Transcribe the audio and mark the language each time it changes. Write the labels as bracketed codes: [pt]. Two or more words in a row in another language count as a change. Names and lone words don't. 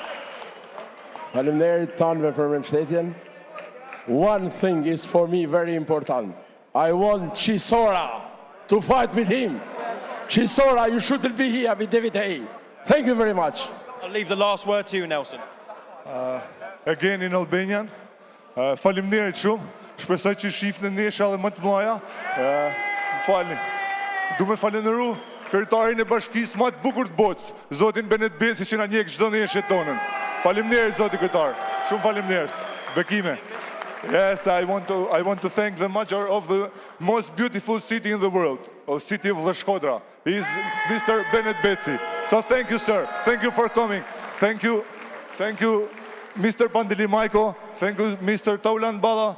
[en] One thing is for me very important. I want Chisora to fight with him. Chisora, you shouldn't be here with David Hay. Thank you very much. I'll leave the last word to you, Nelson. Again in Albanian. [sq] Faleminderit shumë. Shpresoj që shifni nesha dhe më të mëdha. Falni. Du me falenderu kryetarin e bashkisë më të bukur të botës, zotin Benet Besi, që na njeh çdo neshë tonën. Faleminderit zoti kryetar. Shumë faleminderit. Bekime. [en] Yes, I want to thank the mayor of the most beautiful city in the world, the city of Shkodra. He's Mr. Benet Besi. So thank you, sir. Thank you for coming. Thank you, Mr. Pandeli Majko. Thank you, Mr. Taulan Balla.